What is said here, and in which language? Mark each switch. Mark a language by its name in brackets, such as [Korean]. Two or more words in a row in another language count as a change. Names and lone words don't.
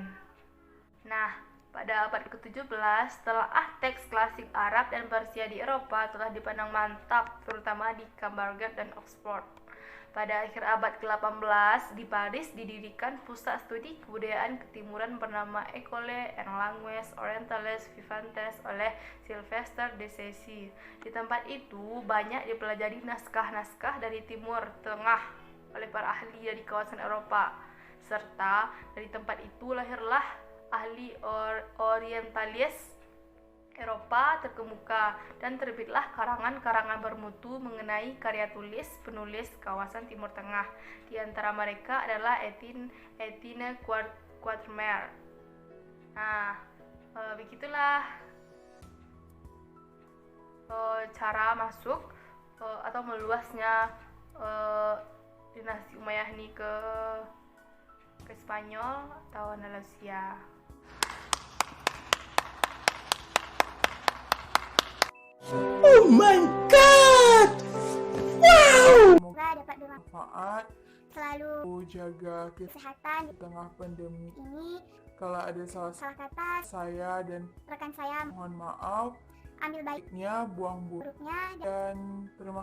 [Indonesian] Nah, pada abad ke-17 telaah teks klasik Arab dan Persia di Eropa telah dipandang mantap, terutama di Cambridge dan Oxford. Pada akhir abad ke-18 di Paris didirikan pusat studi kebudayaan ketimuran bernama École en langues orientales vivantes oleh Sylvester de Sassy. Di tempat itu banyak dipelajari naskah-naskah dari Timur Tengah oleh para ahli dari kawasan Eropa. Serta dari tempat itu lahirlah ahli orientalis Eropa terkemuka dan terbitlah karangan-karangan bermutu mengenai karya tulis penulis kawasan Timur Tengah. Di antara mereka adalah Etienne Quatermain. Nah, begitulah cara masuk atau meluasnya dinasti Umayyah ini ke Spanyol atau Andalusia. [English] Oh my god! Wow! [Indonesian] Semoga dapat Manfaat, selalu jaga kesehatan di tengah pandemi. ini. Kalau ada salah Salah kata saya dan rekan saya mohon maaf, ambil baiknya buang buruknya dan dan terima